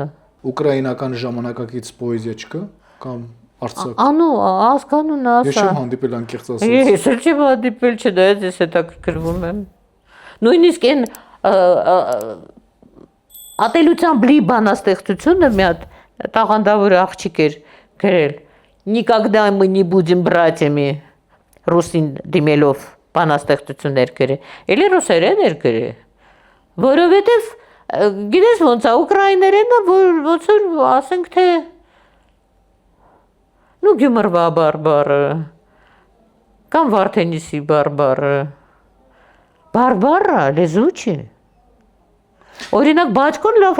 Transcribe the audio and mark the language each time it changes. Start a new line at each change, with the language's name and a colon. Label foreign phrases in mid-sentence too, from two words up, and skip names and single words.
Armenian: Ուկրաինական ժամանակակից պոեզիա չկա կամ արձակ։ Անու, ազգանունը ասա։ Ես չեմ հանդիպել անկեղծ ասած։ Ես էլ չեմ հանդիպել, չնայած ես հետաքրքրվում եմ։ Նույնիսկ այն ատելության բլի բանաստեղծությունը մի հատ տաղանդավոր աղջիկ էր գրել։
Russian: Никогда мы не будем братьями
Armenian: ռուսին դիմելով բանաստեղծություններ գրել։ Էլի ռուսերեն էր գրել։ Որովհետև գիտես ոնց է ուկրաիներենը, ոնց որ ասենք թե նու գյումրվա բարբարը կամ Վարդենիսի բարբարը։ Բարբարա լեզու չի։ Օրինակ Բաչկոն լավ